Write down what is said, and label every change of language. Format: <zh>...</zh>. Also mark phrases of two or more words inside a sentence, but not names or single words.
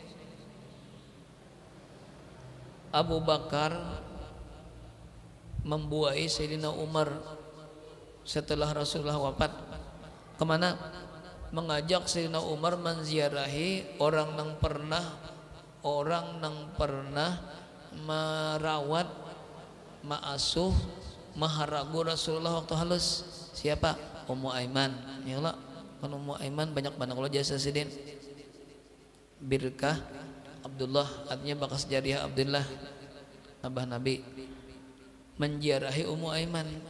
<id>Abu Bakar membuai Sayyidina Umar setelah Rasulullah wafat. Kemana? Mengajak Sayyidina Umar menziarahi orang yang pernah merawat,</id> <bjn>ma'asuh, maharagu Rasulullah waktu halus. Siapa? Ummu Aiman. Ya Allah, kan Ummu Aiman banyak kalau jasa sidin. Birkah Abdullah, artinya bakas jariah Abdullah, abah Nabi, menziarahi Ummu Aiman.</bjn>